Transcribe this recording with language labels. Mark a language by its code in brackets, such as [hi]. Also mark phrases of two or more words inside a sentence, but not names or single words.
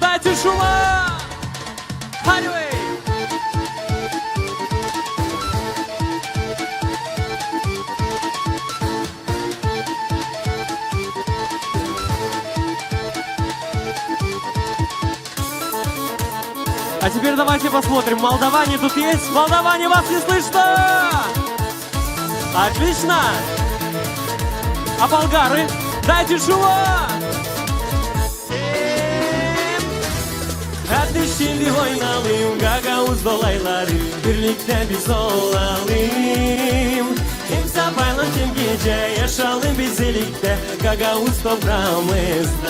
[ru] Дайте шума. [gag] Hadi be. [ru] А теперь давайте посмотрим, молдаване тут есть? Молдаване, вас не слышно? Отлично! А болгары? Дайте шума! [gag] Hadi şimdi oynayalım Gagavuz dolayları. Birlikte biz olalım. Hem sabahla hem gece yaşayalım biz birlikte Gagavuz toprağımızda.